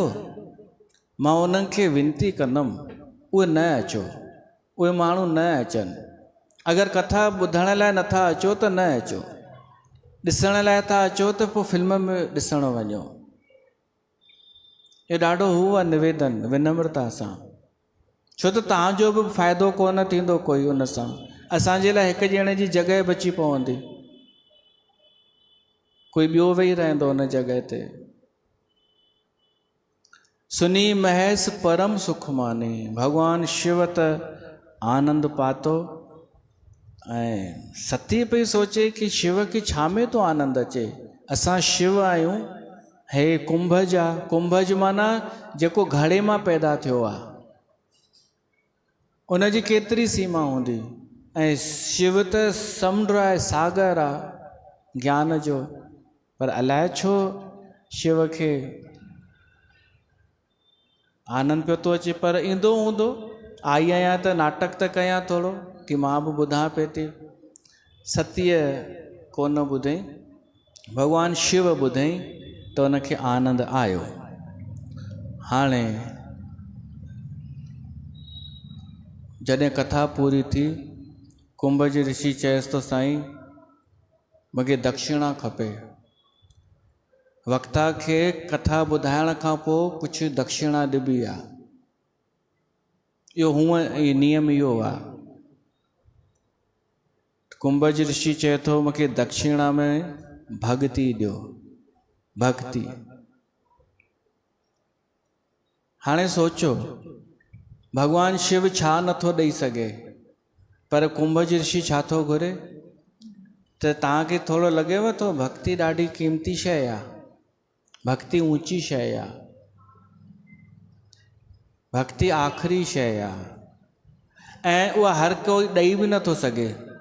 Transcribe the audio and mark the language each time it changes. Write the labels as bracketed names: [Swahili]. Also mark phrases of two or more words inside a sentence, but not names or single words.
[Sindhi] मां उन्हनि खे विनती कंदुमि, उहे न अचो, उहे माण्हू न अचनि। अगरि कथा ॿुधण लाइ नथा अचो त न अचो, ॾिसण लाइ था अचो त पोइ फिल्म में ॾिसण वञो। इहो ॾाढो हू आहे निवेदन, विनम्रता सां, छो त तव्हांजो बि फ़ाइदो कोन थींदो कोई उन सां। असांजे लाइ हिकु ॼणे जी जॻह बची पवंदी, कोई ॿियो वेही रहंदो उन जॻह ते। [Awadhi] सुनी महस परम सुख माने, [Sindhi] भॻवानु शिव त आनंद पातो। ऐं सती पई सोचे कि शिव खे छा में तो आनंद अचे? असां शिव आहियूं, हे कुंभज आहे, कुंभज माना जेको घड़े मां पैदा थियो आहे, उनजी केतिरी सीमा हूंदी। ऐं शिव त समुंड आहे, सागर आहे ज्ञान जो, पर अलाए छो शिव खे आनंद पियो थो अचे। पर ईंदो हूंदो, आई आहियां त नाटक त कयां थोरो कि मां बि ॿुधां पई थी। सतीअ कोन ॿुधई, भॻवानु शिव ॿुधई त उनखे आनंद आयो। हाणे जॾहिं कथा पूरी थी, कुंभज ऋषि चयसि तो साईं मूंखे दक्षिणा खपे। वक्ता खे कथा ॿुधाइण खां पोइ कुझु दक्षिणा ॾिबी आहे, इहो हूअं नियम इहो आहे। कुंभज ऋषि चए थो मूंखे दक्षिणा में भक्ति ॾियो, भक्ति। हाणे सोचो भॻवानु शिव छा नथो ॾेई सघे, पर कुंभज ऋषि छा थो घुरे? त तव्हांखे थोरो लॻेव थो भक्ति ॾाढी क़ीमती शइ आहे, भक्ति ऊंची शइ आहे, भक्ति आख़िरी शइ आहे, ऐं उहा हर कोई ॾेई बि नथो सघे।